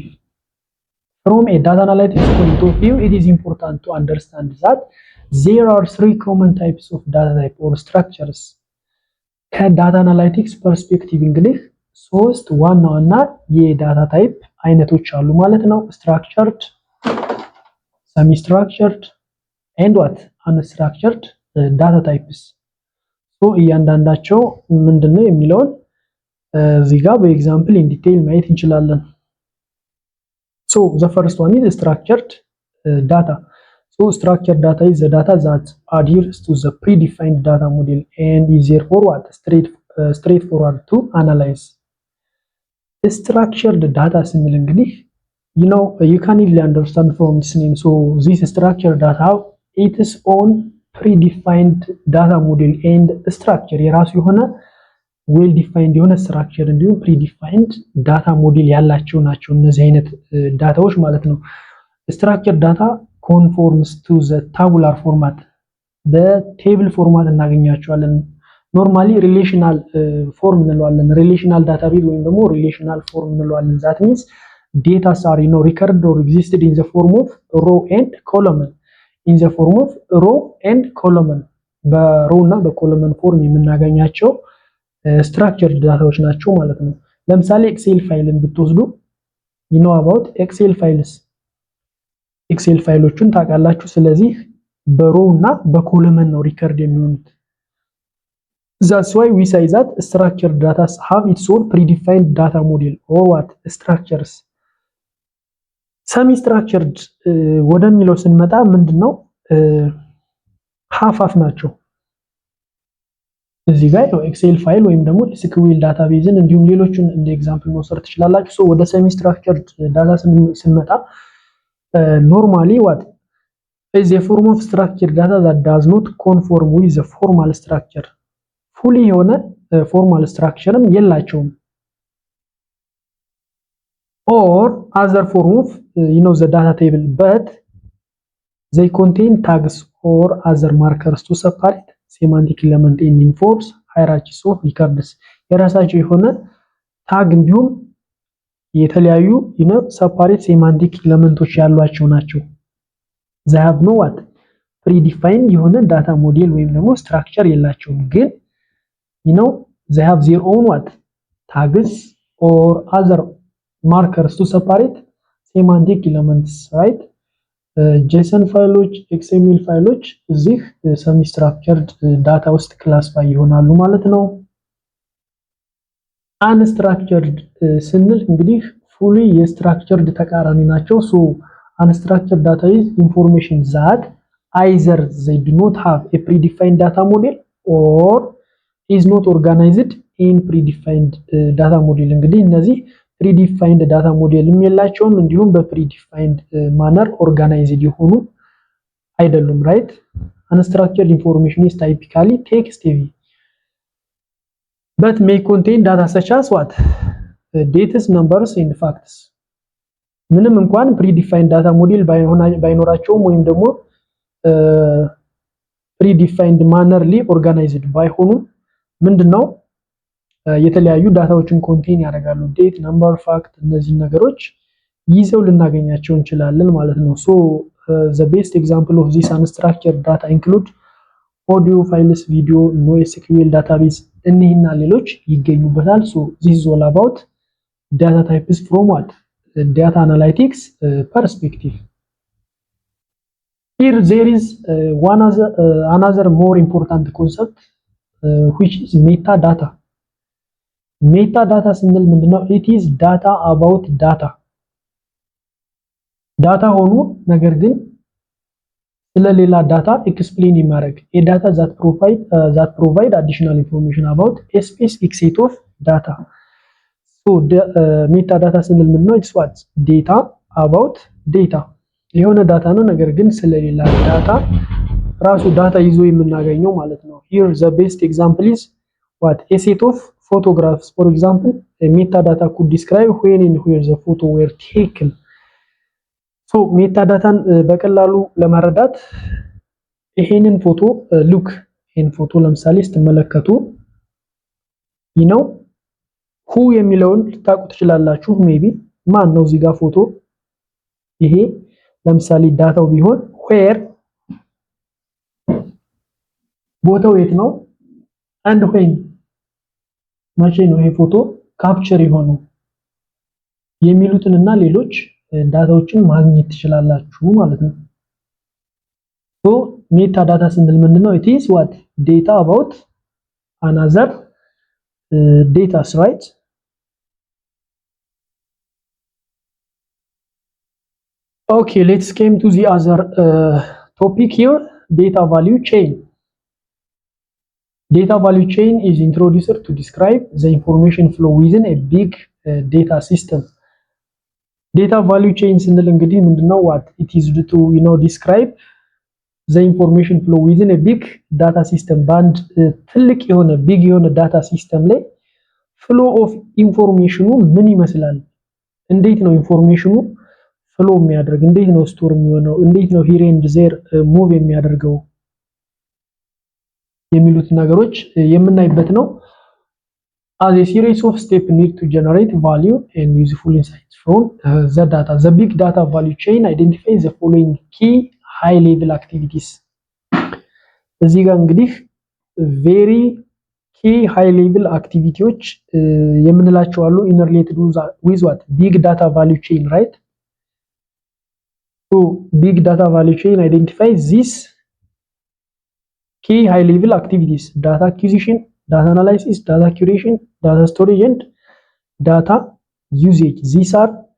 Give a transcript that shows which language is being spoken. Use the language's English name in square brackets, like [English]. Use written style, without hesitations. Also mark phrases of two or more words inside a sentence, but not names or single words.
[English] from a data analytics point of view it is important to understand that there are three common types of data type or structures. [Amharic] ከዳታ አናላይቲክስ ፐርስፔክቲቭ እንግዲህ ሶስት ዋና ዋና የዳታ ታይፕ አይነቶች አሉ ማለት ነው። [English] structured, semi structured and what unstructured data types. [Amharic] so እያንዳንዳቸው ምንድነው የሚለውን እዚህ ጋር በኤግዛምፕል [English] in detail [Amharic] ማየት እንችላለን። [English] so the first one is structured data. so structured data is the data that adheres to the predefined data model and is therefore what straightforward to analyze. structured data [Amharic] ስንል እንግዲህ [English] you can easily understand from this name. so this structured data its own predefined data model and structure [Amharic] የራሱ የሆነ [English] well defined የሆነ structure እንዲሁም predefined data model [Amharic] ያላቸው ናቸው እነዚህ አይነት ዳታዎች ማለት ነው። [English] structured data conforms to the tabular format. [Amharic] በቴብል ፎርማት እናገኛቸዋለን። [English] normally relational form [Amharic] እንለዋለን። [English] relational database [Amharic] ወይም ደግሞ [English] relational form [Amharic] እንለዋለን። [English] that means data are recorded or existed in the form of row and column. in the form of row and column [Amharic] በሮው እና በኮለመን ፎርም የምናገኛቸው structured ዳታዎች ናቸው ማለት ነው። ለምሳሌ ኤክሴል ፋይልን ብትወስዱ [English] you know about excel files. [Amharic] ኤክሴል ፋይሎችን ታውቃላችሁ። ስለዚህ በሮው እና በኮለመን ነው ሪከርድ የሚሆኑት። [English] that's why we say that structured data have its own predefined data model or what structures. semi structured [Amharic] ወደሚለው ስንመጣ ምንድነው half ናቸው። እዚህ ጋር ኤክሴል ፋይል ወይም ደግሞ SQL ዳታቤዝን እንዲሁም ሌሎችን እንደ ኤግዛምፕል መውሰድ ትችላላችሁ። so ወደ [English] semi structured data [Amharic] ስንመጣ [English] normally what is a form of structured data that does not conform with the formal structure. fully የሆነ formal structureም የላቸውም። or other form of the data table but they contain tags or other markers to separate semantic element and enforce hierarchies of records. [Amharic] የራሳቸው የሆነ ታግ እንዲሁም የተለያዩ [English] separate semantic [Amharic] ኤሌመንቶች ያሏቸው ናቸው። [English] they have no what predefined [Amharic] የሆነ ዳታ ሞዴል ወይም ደግሞ ስትራክቸር የላቸውም። ግን [English] they have their own what tags or other markers to separate semantic elements, right? [Amharic] JSON ፋይሎች XML ፋይሎች እዚህ semi structured ዳታ ውስጥ ክላሲፋይ ይሆናሉ ማለት ነው። unstructured ስንል [English] እንግዲህ fully የstructured [Amharic] ተቃራኒ ናቸው። [English] so unstructured data is information that either they do not have a predefined data model or is not organized in predefined data model [Amharic] እንግዲህ እነዚህ [English] predefined data model የላቸውም እንዲሁም በpredefined manner organized [Amharic] የሆኑ አይደሉም [English] right unstructured information is typically text heavy but may contain data such as what dates numbers and facts [Amharic] ምንም እንኳን [English] predefined data model [Amharic] ባይኖራቸውም ወይም ደግሞ [English] predefined mannerly organized [Amharic] ባይሆኑም ምንድነው የተለያዩ ዳታዎችን ኮንቴን ያደርጋሉ ዴት ነምበር ፋክት እነዚህ ነገሮች ይዘው ልናገኛቸው እንችላለን ማለት ነው [English] so the best example of this unstructured data include audio files video NoSQL database [Amharic] እነዚህና ሌሎች ይገኙበታል [English] so this is all about data types from what data analytics perspective here there is another more important concept which is metadata metadata [Amharic] ስንል ምንድነው [English] it is data about data [Amharic] ዳታ ሆኖ ነገር ግን ስለሌላ ዳታ ኤክስፕሌን የሚያደርግ [English] a data that provide additional information about a specific set of data so metadata [Amharic] ስንል ምንድነው [English] it's what data about data የሆነ [Amharic] ዳታ ነው ነገር ግን ስለሌላ ዳታ ራሱ ዳታ ይዞ የምናገኘው ማለት ነው [English] here the best example is what a set of photographs for example a metadata could describe when and where the photo were taken so metadata [Amharic] በቀላሉ ለማረዳት ይሄንን ፎቶ [English] look [Amharic] ይሄን ፎቶ ለምሳሌ ስትመለከቱ [English] you know who [Amharic] የሚለውን ልታውቁ ትችላላችሁ [English] maybe [Amharic] ማን ነው እዚህ ጋር ፎቶ ይሄ ለምሳሌ ዳታው ቢሆን [English] where [Amharic] ቦታው የት ነው [English] and when [Amharic] መቼ ነው ይሄ ፎቶ ካፕቸር የሆነው የሚሉትንና ሌሎች ዳታዎችን ማግኘት ትችላላችሁ ማለት ነው [English] so metadata [Amharic] ስንል ምንድነው [English] it is what data about another data right okay let's come to the other topic here data value chain data value chain is introduced to describe the information flow within a big data system data value chain [Amharic] ስንል እንግዲህ ምንድነው [English] what it is to describe the information flow within a big data system band [Amharic] ትልቅ የሆነ [English] big የሆነ data system ላይ flow of information [Amharic] ምን ይመስላል እንዴት ነው [English] ኢንፎርሜሽኑ ፍሎ የሚያደርግ እንዴት ነው ስቶር የሚሆነው እንዴት ነው here and there [Amharic] ሙቭ የሚያደርገው የሚሉት ነገሮች የምናይበት ነው [English] as a series of steps need to generate value and useful insights from the data the big data value chain identifies the following key high level activities [Amharic] እዚህ ጋር እንግዲህ [English] very key high level activities [Amharic] የምንላቸው አሉ [English] in related with what big data value chain right so big data value chain identifies this key high level activities data acquisition data analysis data curation data storage and data usage these are